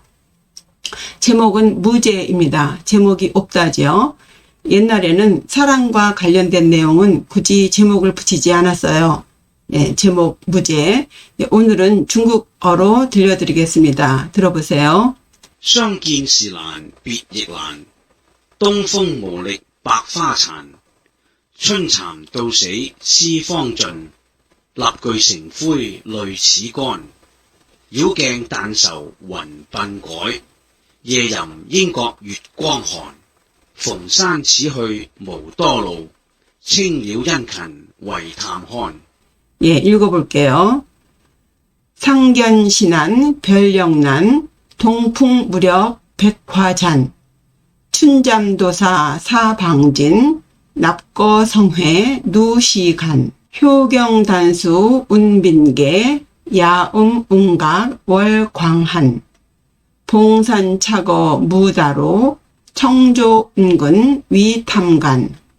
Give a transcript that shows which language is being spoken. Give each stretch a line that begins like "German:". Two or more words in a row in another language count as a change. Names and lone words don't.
Korean: 제목은 무제입니다. 제목이 없다지요. 옛날에는 사랑과 관련된 내용은 굳이 제목을 붙이지 않았어요. 제목 무제. 오늘은 중국어로 들려드리겠습니다. 들어보세요.
Chinese: 相見時難別亦難，東風無力百花殘。春蠶到死絲方盡，蠟炬成灰淚始乾。繞鏡但愁雲鬢改，夜吟英國月光寒。逢山此去無多路，青鳥殷勤為探看。
Korean: 읽어볼게요. 상견신안 별영난 동풍무렵 백화잔 춘잠도사 사방진 납거성회 누시간 효경단수 운빈계 야음웅각 월광한 봉산차거 무다로 청조은근 위탐간.